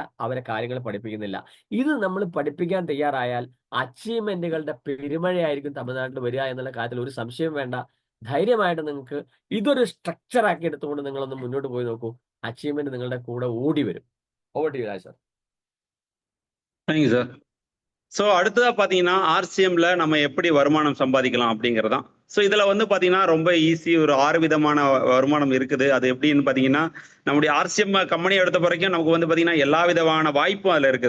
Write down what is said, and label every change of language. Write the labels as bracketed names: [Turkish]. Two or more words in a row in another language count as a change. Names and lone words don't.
[Malayalam] അവരെ കാര്യങ്ങൾ പഠിപ്പിക്കുന്നില്ല. ഇത് നമ്മൾ പഠിപ്പിക്കാൻ തയ്യാറായാൽ അച്ചീവ്മെന്റുകളുടെ പെരുമഴയായിരിക്കും തമിഴ്നാട്ടിൽ വരിക എന്നുള്ള കാര്യത്തിൽ ഒരു സംശയം വേണ്ട. ധൈര്യമായിട്ട് നിങ്ങൾക്ക് ഇതൊരു സ്ട്രക്ചർ ആക്കി എടുത്തുകൊണ്ട് നിങ്ങളൊന്ന് മുന്നോട്ട് പോയി നോക്കൂ. അച്ചീവ്മെന്റ് നിങ്ങളുടെ കൂടെ ഓടി വരും. [English] over to you Raj sir. thank you sir. [Tamil] ஸோ அடுத்ததாக பார்த்தீங்கன்னா RCMல நம்ம எப்படி வருமானம் சம்பாதிக்கலாம் அப்படிங்கிறதான். ஸோ இதில் வந்து பார்த்தீங்கன்னா ரொம்ப ஈஸி, ஒரு 6 விதமான வருமானம் இருக்குது. அது எப்படின்னு பார்த்தீங்கன்னா, நம்முடைய RCM கம்பெனியை எடுத்த வரைக்கும் நமக்கு வந்து பார்த்தீங்கன்னா எல்லா விதமான வாய்ப்பும் அதில் இருக்குது.